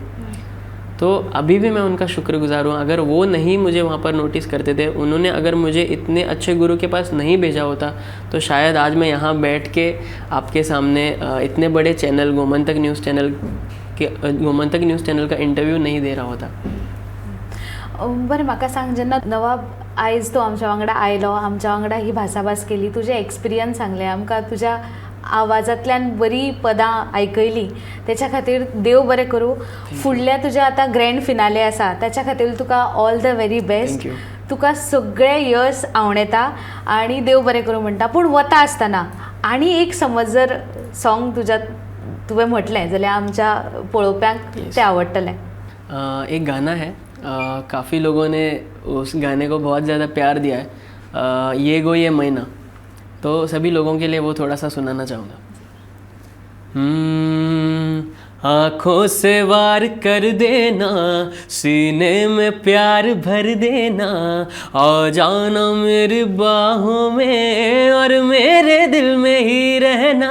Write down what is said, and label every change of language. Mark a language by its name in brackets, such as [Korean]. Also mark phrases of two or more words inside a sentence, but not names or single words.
[Hindi] तो अभी भी मैं उनका शुक्रगुजार हूँ। अगर वो नहीं मुझे वहाँ पर नोटिस करते थे, उन्होंने अगर मुझे इतने अच्छे गुरु के पास नहीं भेजा होता, तो शायद आज मैं यहाँ बैठ के आपके सामने इतने बड़े चैनल गोमंतक न्यूज़ चॅनल का इंटरव्यू नहीं दे रहा होता। [Konkani] बरें, म्हाका सांग, जेन्ना नवाब आयज तूं आमच्या वांगडा आयलो, आमच्या वांगडा ही भासाभास केली, तुजे एक्सपिरियन्स सांगले आमकां, तुज्या आवाजांतल्यान बरी पदां आयकयली, तेच्या खातीर देव बरें करूं. फुडल्या तुज्या आतां ग्रँड फिनाले आसा, त्याच्या खातीर तुका [English] all the very best. [Konkani] तुका सगळे यश आवडेता आनी देव बरें करूं म्हणटा. पूण वता आसतना आनी एक समज जर सॉंग तुवें म्हटलें जाल्यार आमच्या पळोवप्यांक तें आवडटलें. [Hindi] एक गाना है, काफ़ी लोगों ने उस गाने को बहुत ज़्यादा प्यार दिया है, ये गो ये महीना, तो सभी लोगों के लिए वो थोड़ा सा सुनाना चाहूँगा। आँखों से वार कर देना, सीने में प्यार भर देना, आ जाना मेरी बाहों में और मेरे दिल में ही रहना।